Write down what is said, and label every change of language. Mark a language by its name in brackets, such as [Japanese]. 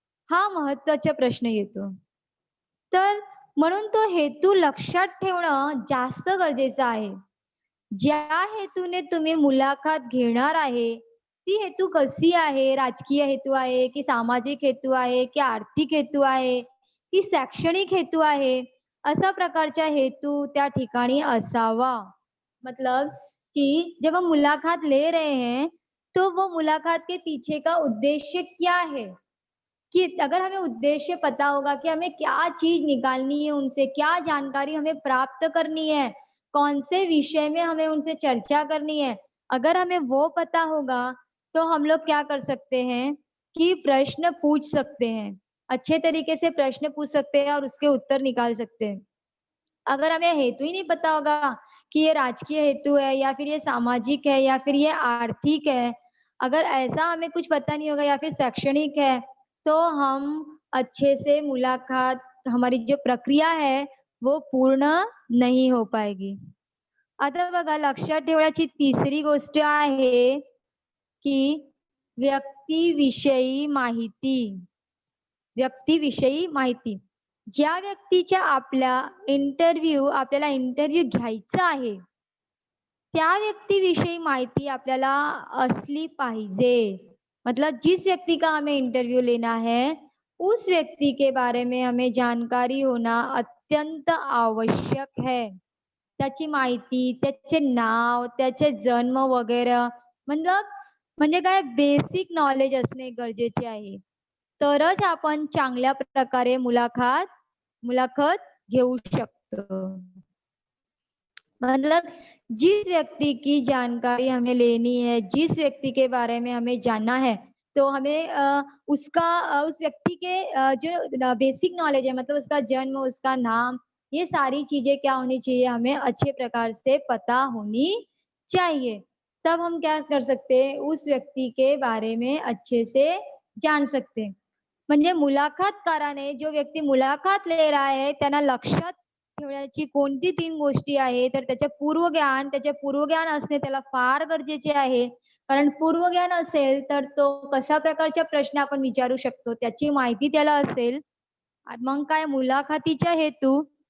[Marathi] हा महत्त्वाचा प्रश्न येतो. तर म्हणून तो हेतू लक्षात ठेवणं जास्त गरजेचं आहे. ज्या हेतूने तुम्ही मुलाखत घेणार आहे, ती हेतू कशी आहे? राजकीय हेतू आहे, की सामाजिक हेतू आहे, की आर्थिक हेतू आहे, की शैक्षणिक हेतू आहे? अशा प्रकारचा हेतू त्या ठिकाणी असावा. [Hindi] मतलब कि जब हम मुलाकात ले रहे हैं, तो वो मुलाकात के पीछे का उद्देश्य क्या है? कि अगर हमें उद्देश्य पता होगा कि हमें क्या चीज़ निकालनी है उनसे, क्या जानकारी हमें प्राप्त करनी है, कौन से विषय में हमें उनसे चर्चा करनी है, अगर हमें वो पता होगा, तो हम लोग क्या कर सकते हैं कि प्रश्न पूछ सकते हैं। अच्छे तरीके से प्रश्न पूछ सकते हैं और उसके उत्तर निकाल सकते हैं। अगर हमें हेतु ही नहीं पता होगा कि ये राजकीय हेतु है या फिर ये सामाजिक है या फिर ये आर्थिक है, अगर ऐसा हमें कुछ पता नहीं होगा या फिर शैक्षणिक है, तो हम अच्छे से मुलाकात हमारी जो प्रक्रिया है, वो पूर्ण नहीं हो पाएगी. [Marathi] आता बघा लक्षात ठेवण्याची तिसरी गोष्ट आहे, की व्यक्तीविषयी माहिती. व्यक्तीविषयी माहिती. ज्या व्यक्तीच्या आपल्याला इंटरव्ह्यू घ्यायचा आहे, त्या व्यक्तीविषयी माहिती आपल्याला असली पाहिजे. [Hindi] मतलब जिस व्यक्ति का हमें इंटरव्यू लेना है, उस व्यक्ति के बारे में हमें जानकारी होना अत्यंत आवश्यक है. [Marathi] त्याची माहिती, त्याचे नाव, त्याचे जन्म वगैरे मतलब म्हणजे काय बेसिक नॉलेज असणे गरजेचे आहे. तरच आपण चांगल्या प्रकारे मुलाखत घेऊ शकतो. [Hindi] मतलब जिस व्यक्ति की जानकारी हमें लेनी है, जिस व्यक्ति के बारे में हमें जानना है, तो हमें उस व्यक्ति के जो बेसिक नॉलेज है मतलब उसका जन्म, उसका नाम, ये सारी चीज़ें क्या होनी चाहिए हमें अच्छे प्रकार से पता होनी चाहिए. तब हम क्या कर सकते हैं, उस व्यक्ति के बारे में अच्छे से जान सकते हैं. [Marathi] म्हणजे मुलाखतकाराने [Hindi] जो व्यक्ती मुलाखत ले रहा है, [Marathi] त्यांना लक्षात ठेवण्याची कोणती 3 गोष्टी आहे, तर त्याचे पूर्वज्ञान असणे त्याला फार गरजेचे आहे. कारण पूर्वज्ञान असेल, तर तो कशा प्रकारचे प्रश्न आपण विचारू शकतो, त्याची माहिती त्याला असेल. मग काय मुलाखतीचा हेतू,